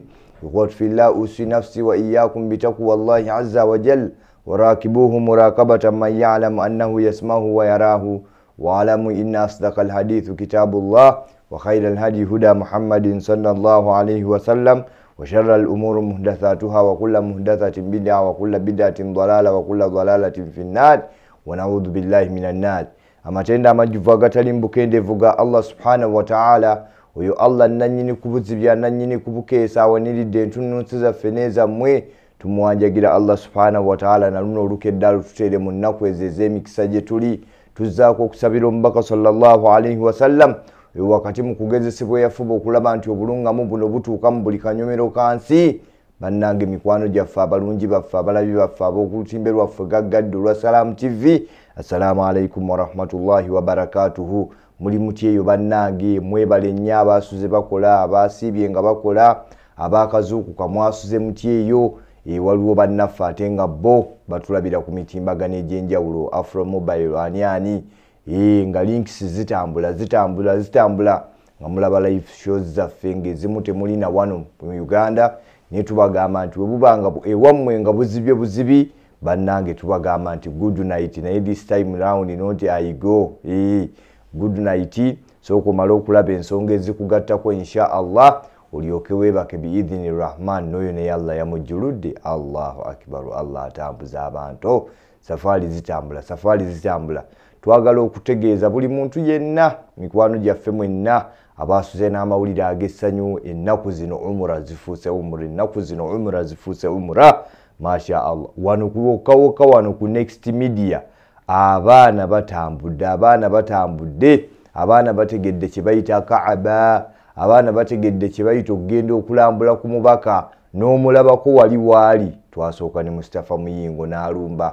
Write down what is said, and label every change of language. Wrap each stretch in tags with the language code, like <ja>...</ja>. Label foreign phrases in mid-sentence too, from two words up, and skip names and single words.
<ar>يقول في الله أوصي نفسي وإياكم بتقوى الله عز وجل وراكبوه مراقبة من يعلم أنه يسمعه ويراه واعلموا إن أصدق الحديث كتاب الله وخير الهدي هدى محمد صلى الله عليه وسلم وشر الأمور محدثاتها وكل محدثة بدعة وكل بدعة ضلالة وكل ضلالة في النار ونعوذ بالله من النار.</ar> <lg>Amatenda amajuvu agatali mbukendevu ga Allah</lg> <ar>سبحانه وتعالى</ar> <lg>oyo Allah nanyini kubuzibya nanyini kubukeesa awaniridde entunnunsi zaffe n'ezammwe tumuwanjagira Allah</lg> <ar>سبحانه وتعالى</ar> <lg>na luno olukeddalu tuteere mu nnaku ezo ez'emikisa gye tuli tuzzaako okusabira omubaka</lg> <ar>صلى الله عليه وسلم</ar> <lg>oyo wakati mu kugezesebwa yafuba okulaba nti obulungamu buno butuuka mu buli kanyomero kansi. Bannange mikwano gyaffe abalungi baffe abalabi baffe ab'okulutimbe lwaffe gaggadde olwa Salam TV,</lg> <ar>السلام عليكم ورحمة الله وبركاته.</ar> <lg>Muli muti eyo bannange, mwebale nnyo abasuze bakola, abasiibye nga bakola, abakazuukuka mwasuze muti eyo. Waliwo bannaffe ate nga bo batulabira ku mitimbagano egy'enjawulo Afro Mobile ani nga links zitambula nga mulaba</lg> <en>live shows</en> <lg>zaffe ng'ezimu temulina wano mu Uganda. Naye tubagamba nti webubanga ewammwe nga buzibi bannange tubagamba nti</lg> <en>good night. Naye this time round not I go good night.</en> <lg>Sooka omala okulaba ensonga ezikugattako</lg> <ar>إن شاء الله</ar> <lg>olyoke weebake</lg> <ar>بإذن الرحمن</ar> <lg>n'oyo naye Allah yamujjuludde.</lg> <ar>الله أكبر.</ar> <lg>Allah atambuza abantu. Safari zitambula. Twagala okutegeeza buli muntu yenna mikwano gyaffe mwenna abasuze n'amawulire ag'essanyu ennaku zino umura zifuuse umura</lg> <ar>ما شاء الله.</ar> <lg>Wano kuwokawoka wano ku Next Media abaana batambudde abaana bategedde kye bayita Kaaba, abaana bategedde kye bayita okugenda okulambula ku mubaka n'omulabako wali twasooka ne Mustafa Muyingo n'alumba.</lg>